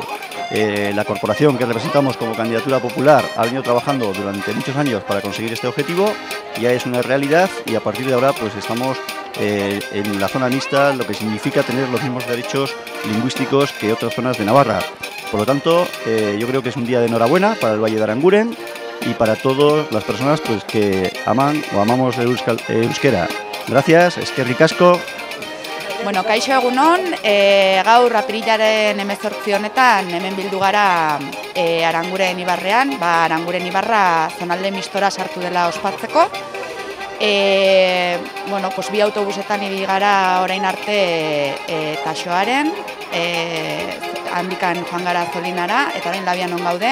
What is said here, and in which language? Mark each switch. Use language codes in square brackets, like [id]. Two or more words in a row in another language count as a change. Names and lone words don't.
[es] La corporación que representamos como candidatura popular ha venido trabajando durante muchos años para conseguir este objetivo, ya es una realidad y a partir de ahora pues estamos en la zona mixta, lo que significa tener los mismos derechos lingüísticos que otras zonas de Navarra. Por lo tanto, yo creo que es un día de enhorabuena para el Valle de Aranguren y para todas las personas pues, que aman o amamos el euskera. Gracias, [eu] eskerrik asko. Bueno, kaixo egunon, gaur apirilaren 18 honetan hemen bildu gara Aranguren ibarrean, Aranguren ibarra zonalde mistora sartu dela ospatzeko. [es] Bueno, pues, [eu] bi autobusetan ibili gara orain arte Taxoaren, handikan joan gara Zolinara, eta orain Labianon gaude.